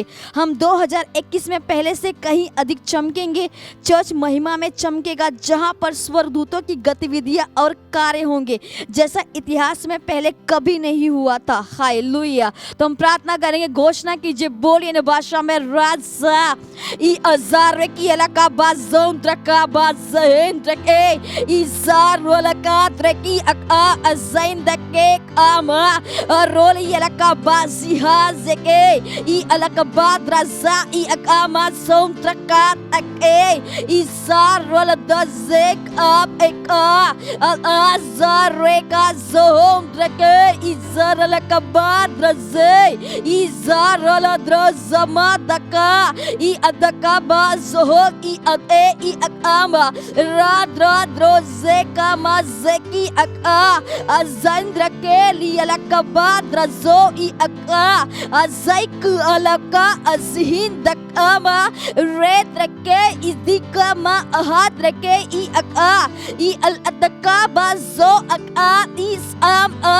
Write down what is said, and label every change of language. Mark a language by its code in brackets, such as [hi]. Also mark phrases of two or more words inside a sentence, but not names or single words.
[hi] हम 2021 में पहले से कहीं अधिक चमकेंगे। चर्च महिमा में चमकेगा, जहां पर स्वर्गदूतों की गतिविधियां और कार्य होंगे जैसा इतिहास में पहले कभी नहीं हुआ था। हालेलुया। तो हम प्रार्थना करेंगे, घोषणा कीजिए, बोलिए न भाषा में, राजा ई अजार की इलाका बाज़ों ट्रका बाज़ें ट्रके इजार रोलका ट्रकी अका अज़ाइन दके कामा रोल इलाका बाज़िहा ज़के ई इलाका बाद राजा ई अकामा सों ट्रका तके इजार रोल दज़ेक आप एका अज़ार रेका ज़ों ट्रके इजार इलाका बाद रज़े इजार रोल द्रज़मा दका ई अदका बाज़ों ई अते ई अकामा राद रोज़े का मज़ेकी अका अज़ंद्र के लिए लकबा द्रज़ो ई अका अज़ैक अलका अज़हिन दकामा रेत रखे इदिका मा अहाद रखे ई अका ई अलअतका बाज़ो अका इस आम